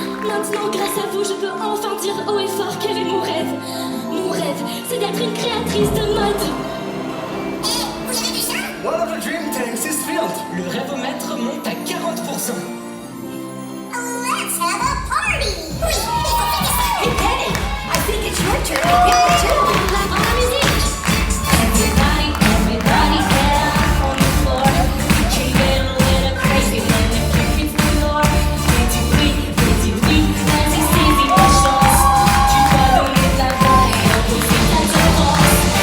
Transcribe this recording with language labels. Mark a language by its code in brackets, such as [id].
[fr] Maintenant, grâce à vous, je peux enfin dire haut et fort quel est mon rêve. Mon rêve, c'est d'être une créatrice de mode. Vous avez vu ça? [en] One of the dream tanks is filled. [fr] Le rêvomètre monte à 40%. [en] Let's have a party! [fr] Oui, il faut fêter ça! [en] Hey Penny, I think it's your turn to hit the tune. [fr] La grande musique. [en] Everybody, everybody down on the floor. Dreaming a little crazy when the crickets roar. [fr] Petit oui, vas-y saisis ta chance. Tu dois donner ta voix et imposer ta tendance.